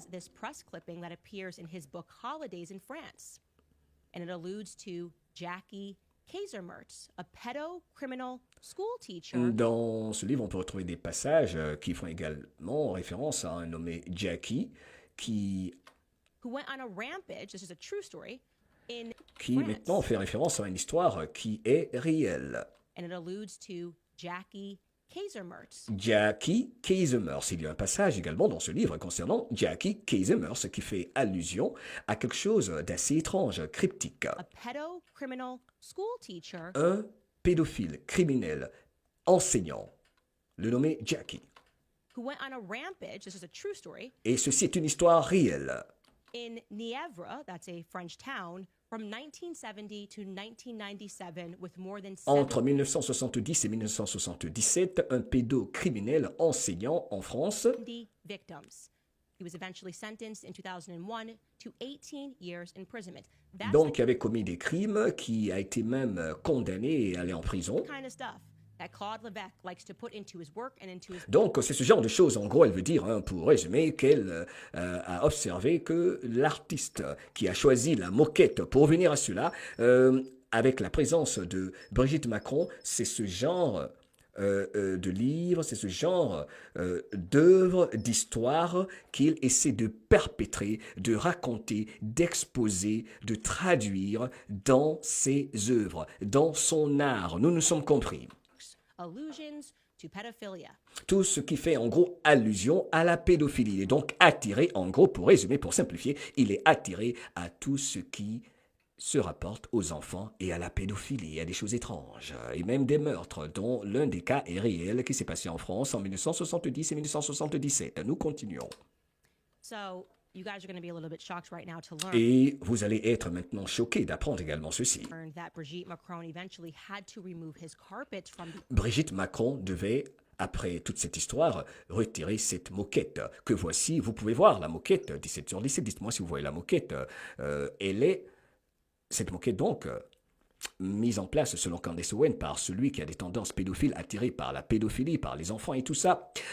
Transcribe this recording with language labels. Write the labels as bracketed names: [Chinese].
[English] this press clipping that appears in his book Holidays in France. And it alludes to Jackie Kaisermertz, a pedo-criminal school teacher. [French] Dans ce livre, on peut retrouver des passages qui font également référence à un nommé Jackie, qui [English] who went on a rampage, this is a true story, in [French] qui [English] France. [French] maintenant fait référence à une histoire qui est réelle. [English] And it alludes to Jackie Kaisermertz. Jackie Kaisermertz. [French] Il y a un passage également dans ce livre concernant Jackie Kaisermertz qui fait allusion à quelque chose d'assez étrange, cryptique. [English] A pedo-criminal school teacher [French] Un pédophile criminel enseignant, le nommé Jackie. [English] who went on a rampage, this is a true story, [French] Et ceci est une histoire réelle. [English] in Nièvre, that's a French town, from 1970 to 1997 with more than [French] Entre 1970 et 1977, un pédocriminel enseignant en France [English] 70 victims. He was eventually sentenced in 2001 to 18 years imprisonment. That's [French] donc qui avait commis des crimes, qui a été même condamné et allé en prison. [English] the kind of stuff that Claude Levesque likes to put into his work and into his [French] Donc c'est ce genre de choses, en gros, elle veut dire, pour résumer, qu'elle a observé que l'artiste qui a choisi la moquette pour venir à cela, avec la présence de Brigitte Macron, c'est ce genre de livres, c'est ce genre d'œuvres, d'histoires qu'il essaie de perpétrer, de raconter, d'exposer, de traduire dans ses œuvres, dans son art. Nous nous sommes compris. [English] Allusions to pedophilia. [French] Tout ce qui fait en gros allusion à la pédophilie. Et donc attiré, en gros, pour résumer, pour simplifier, il est attiré à tout ce qui se rapporte aux enfants et à la pédophilie, à des choses étranges, et même des meurtres, dont l'un des cas est réel qui s'est passé en France en 1970 et 1977. Nous continuons. [English] So, you guys are going to be a little bit shocked right now to learn [French] Et vous allez être maintenant choqués d'apprendre également ceci. [English] that Brigitte Macron eventually had to remove his carpet from the [French] Brigitte Macron devait, après toute cette histoire, retirer cette moquette que voici. Vous pouvez voir la moquette, 17 sur 17, dites-moi si vous voyez la moquette. Elle est, cette moquette donc, mise en place selon Candace Owen par celui qui a des tendances pédophiles attirées par la pédophilie, par les enfants et tout ça.